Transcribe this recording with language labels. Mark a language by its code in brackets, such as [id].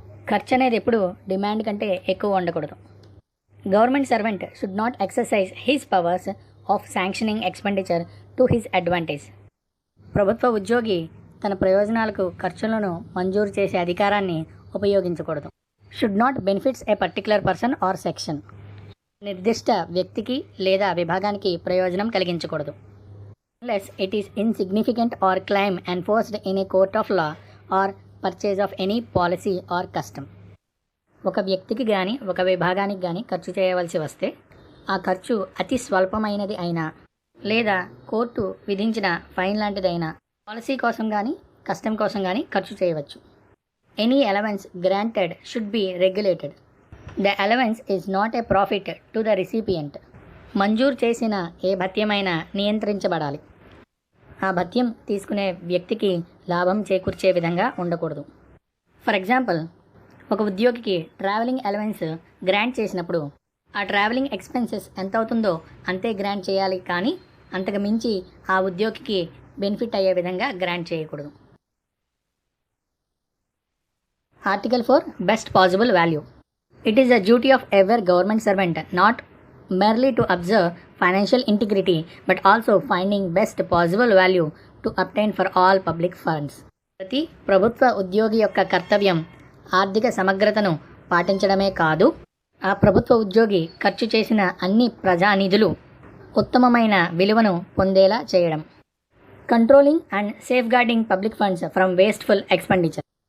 [te] ఖర్చు అనేది ఎప్పుడు డిమాండ్ కంటే ఎక్కువ ఉండకూడదు. [en] Government servant should not exercise his powers of sanctioning expenditure to his advantage. [te] ప్రభుత్వ ఉద్యోగి తన ప్రయోజనాలకు ఖర్చులను మంజూరు చేసే అధికారాన్ని ఉపయోగించకూడదు. [en] Should not benefits a particular person or section. [te] నిర్దిష్ట వ్యక్తికి లేదా విభాగానికి ప్రయోజనం కలిగించకూడదు. [en] unless it is insignificant or claim enforced in a court of law or purchase of any policy or custom. [te] ఒక వ్యక్తికి కానీ ఒక విభాగానికి కానీ ఖర్చు చేయవలసి వస్తే ఆ ఖర్చు అతి స్వల్పమైనది అయినా లేదా కోర్టు విధించిన ఫైన్ లాంటిదైనా పాలసీ కోసం కానీ కస్టమ్ కోసం కానీ ఖర్చు చేయవచ్చు. [en] Any allowance granted should be regulated. The allowance is not a profit to the recipient. [te] మంజూరు చేసిన ఏ భత్యమైనా నియంత్రించబడాలి. ఆ భత్యం తీసుకునే వ్యక్తికి లాభం చేకూర్చే విధంగా ఉండకూడదు. ఫర్ ఎగ్జాంపుల్, ఒక ఉద్యోగికి ట్రావెలింగ్ అలవెన్స్ గ్రాంట్ చేసినప్పుడు ఆ ట్రావెలింగ్ ఎక్స్పెన్సెస్ ఎంత అవుతుందో అంతే గ్రాంట్ చేయాలి, కానీ అంతకు మించి ఆ ఉద్యోగికి బెనిఫిట్ అయ్యే విధంగా గ్రాంట్ చేయకూడదు. [en] Article 4 best possible value. It is the duty of every government servant not merely to observe financial integrity but also finding best possible value to obtain for all public funds. [te] ప్రతి ప్రభుత్వ ఉద్యోగి యొక్క కర్తవ్యం ఆర్థిక సమగ్రతను పాటించడమే కాదు, ఆ ప్రభుత్వ ఉద్యోగి ఖర్చు చేసిన అన్ని ప్రజానిధులు ఉత్తమమైన విలువను పొందేలా చేయడం. [en] Controlling and safeguarding public funds from wasteful expenditure.